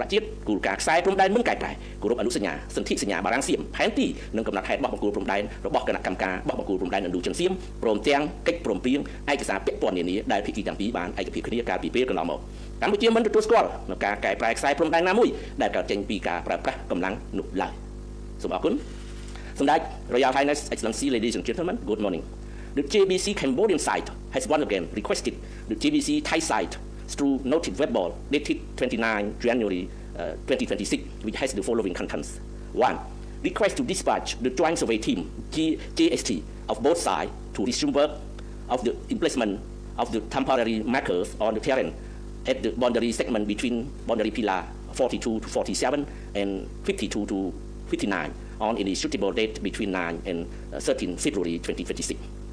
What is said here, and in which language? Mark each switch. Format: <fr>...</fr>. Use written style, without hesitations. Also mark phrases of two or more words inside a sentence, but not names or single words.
<km>ជាតិគោលការណ៍ខ្សែព្រំដែនមិនកែប្រែគោរពអនុសញ្ញាសន្ធិសញ្ញាបារាំងសៀមផែនទីនិងកំណត់ហេតុបោះបង្គោលព្រំដែនរបស់គណៈកម្មកា របោះបង្គោលព្រំដែនឥណ្ឌូចិនសៀមព្រមទាំងកិច្ចព្រមព្រៀងឯកសារពាក់ព័ន្ធនានាដែលភាគីទាំងពីរបានឯកភាពគ្នាកាលពីពេលកន្លងមកកម្ពុជាមិនទទួលស្គាល់នូវការកែប្រែខ្សែព្រំដែនណាមួយដែលកើតចេញពីការប្រើប្រាស់កម្លាំងនោះឡើយសូមអរគុណសម្ដេច</km> <en>Royal Highness Excellency Ladies and Gentlemen good morning The JBC Cambodian side has once again requested the JBC Thai side through noted verbal dated 29 January 2026 which has the following contents 1. Request to dispatch the joint survey team JST of both sides to resume work of the emplacement of the temporary markers on the terrain at the boundary segment between boundary pillar 42 to 47 and 52 to 59 on any suitable date between 9 and 13 February 2026.</en>